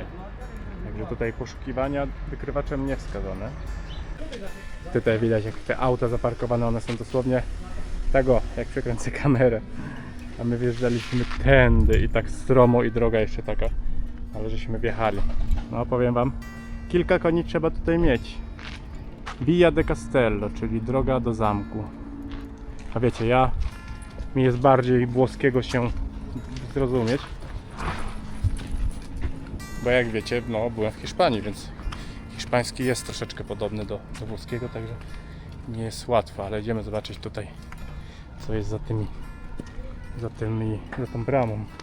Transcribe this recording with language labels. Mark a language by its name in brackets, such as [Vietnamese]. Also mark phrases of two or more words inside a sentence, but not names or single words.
[Polish] Także tutaj poszukiwania wykrywaczem nie wskazane. Tutaj widać, jak te auta zaparkowane, one są dosłownie tego, jak przekręcę kamerę. A my wjeżdżaliśmy tędy i tak stromo i droga jeszcze taka. Ale żeśmy wjechali. No powiem wam, kilka koni trzeba tutaj mieć. Via de Castello, czyli droga do zamku. A wiecie, mi jest bardziej włoskiego się zrozumieć. Bo jak wiecie, no byłem w Hiszpanii, więc hiszpański jest troszeczkę podobny do włoskiego, także nie jest łatwo, ale idziemy zobaczyć tutaj, co jest za tą bramą.